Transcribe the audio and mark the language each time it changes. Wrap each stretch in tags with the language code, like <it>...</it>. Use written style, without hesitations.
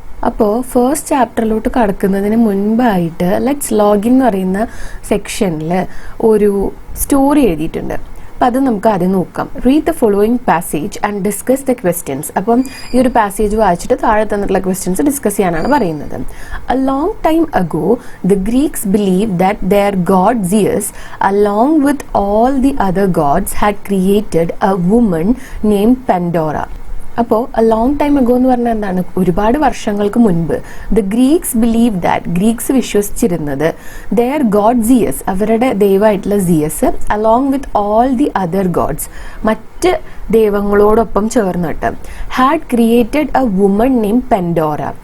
<ml>അപ്പോൾ ഫസ്റ്റ് ചാപ്റ്ററിലോട്ട് കടക്കുന്നതിന് മുൻപായിട്ട് ലെറ്റ്സ് ലോഗിൻ എന്ന് പറയുന്ന സെക്ഷനിൽ ഒരു സ്റ്റോറി എഴുതിയിട്ടുണ്ട്. അപ്പം അത് നമുക്ക് ആദ്യം നോക്കാം.</ml> <en>Read the following passage and discuss the questions.</en> <ml>അപ്പം ഈ ഒരു പാസേജ് വായിച്ചിട്ട് താഴെ തന്നിട്ടുള്ള ക്വസ്റ്റ്യൻസ് ഡിസ്കസ് ചെയ്യാനാണ് പറയുന്നത്.</ml> <en>A long time ago, the Greeks believed that their god Zeus, along with all the other gods, had created a woman named Pandora.</en> <ml>അപ്പോൾ a long time ago എന്ന് പറഞ്ഞാൽ എന്താണ്? ഒരുപാട് വർഷങ്ങൾക്ക് മുൻപ്.</ml> <en>the Greeks believe that,</en> <ml>Greeks വിശ്വസിച്ചിരുന്നത്,</ml> <en>their god Zeus,</en> <ml>അവരുടെ ദൈവമായിട്ടുള്ള സിയസ്,</ml> <en>along with all the other gods,</en> <ml>മറ്റ് ദൈവങ്ങളോടൊപ്പം ചേർന്നിട്ട്,</ml> <en>Had created a woman name Pandora.</en>